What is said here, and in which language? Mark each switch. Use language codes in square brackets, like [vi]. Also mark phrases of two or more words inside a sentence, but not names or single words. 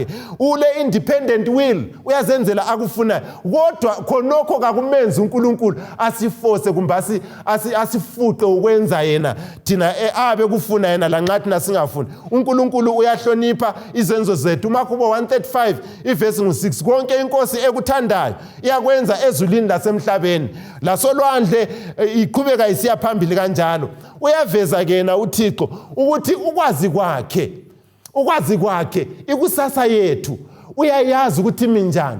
[nd] Ule [en] independent will [nd] uyazenzela akufunayo. Kodwa khonokho kakumenzi uNkulunkulu asiforce kumbe asifuqe ukwenza yena thina abe kufuna yena lanxa thina singafuni. uNkulunkulu uyahlonipha izenzo zethu. uMakhubo 135 iverse ngu6 konke inkosi ekuthandayo iyakwenza ezulwini lasemhlabeni lasolwandle iqhubeka isiya phambili kanjalo. Uyaveza kena uThixo ukuthi ukwazi kwakhe ikusasa yethu uyayazi ukuthi minjani.